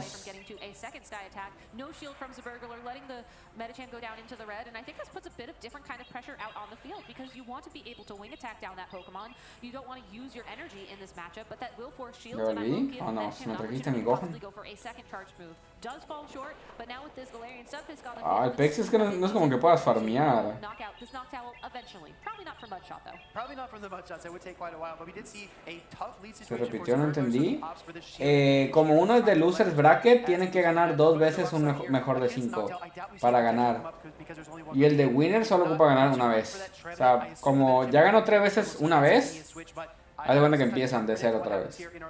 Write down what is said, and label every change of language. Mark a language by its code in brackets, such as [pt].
[en] from getting to a second Sky attack. No shield from Zerbergler, letting the Medicham go down into the red, and I think this puts a bit of different kind of pressure out on the field because you want to be able to wing attack down that Pokemon. You don't want to use your energy in this matchup, but that will force shields, and I will give Medicham an opportunity to possibly go for a second charge move. Does fall short, but now with this Galarian Stunfisk on the field, [es] el Pex es que no es como que puedas farmear. [en] Knockout this Noctowl eventually. Probably not from Mudshot though. Probably not from the Mudshots. It would take quite a while, but we did see a tough lead [es] Se repitió, no entendí. Como uno es de Losers Bracket, tiene que ganar 2 veces un mejor de 5 para ganar. Y el de Winner solo ocupa ganar una vez. O sea, como ya ganó 3 veces una vez, haz de cuenta que empiezan de 0 otra vez.